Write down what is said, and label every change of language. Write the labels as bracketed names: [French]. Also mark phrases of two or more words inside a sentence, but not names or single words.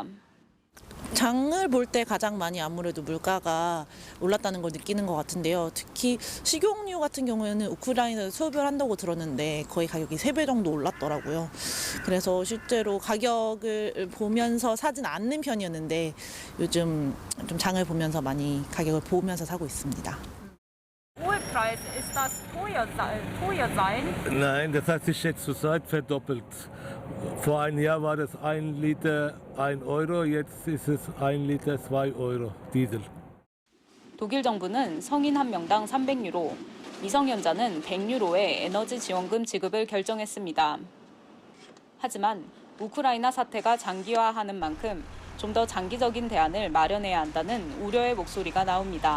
[Korean] 장을 볼 때 가장 많이 아무래도 물가가 올랐다는 걸 느끼는 것 같은데요. 특히 식용유 같은 경우에는 우크라이나에서 수입을 한다고 들었는데 거의 가격이 3배 정도 올랐더라고요. 그래서 실제로 가격을 보면서 사진 않는 편이었는데 요즘 좀 장을 보면서 많이 가격을 보면서 사고 있습니다. [German] Ölpreis, ist das teuer sein? Nein, das hat sich jetzt zurzeit verdoppelt. Vor einem Jahr war das 1 Liter 1 Euro, jetzt ist es 1 Liter 2 Euro Diesel. [Korean] 독일 정부는 성인 한 명당 300유로, 미성년자는 100유로의 에너지 지원금 지급을 결정했습니다. 하지만 우크라이나 사태가 장기화하는 만큼 좀 더 장기적인 대안을 마련해야 한다는 우려의 목소리가 나옵니다.